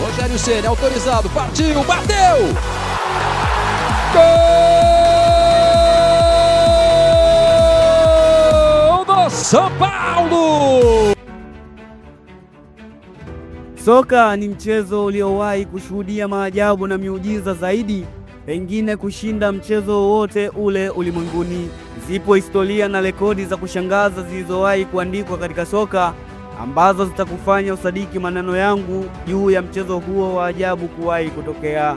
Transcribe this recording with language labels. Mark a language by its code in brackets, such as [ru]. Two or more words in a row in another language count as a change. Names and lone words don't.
[pt] Rogério Ceni, autorizado, partiu, bateu! Gol do São Paulo! [sw] Soka ni mchezo uliowahi kushuhudia maajabu na miujiza zaidi, pengine kushinda mchezo wote ule ulimwenguni. Zipo historia na rekodi za kushangaza zilizowahi kuandikwa katika soka ambazo zitakufanya usadiki maneno yangu juu ya mchezo huo wa ajabu kuwahi kutokea.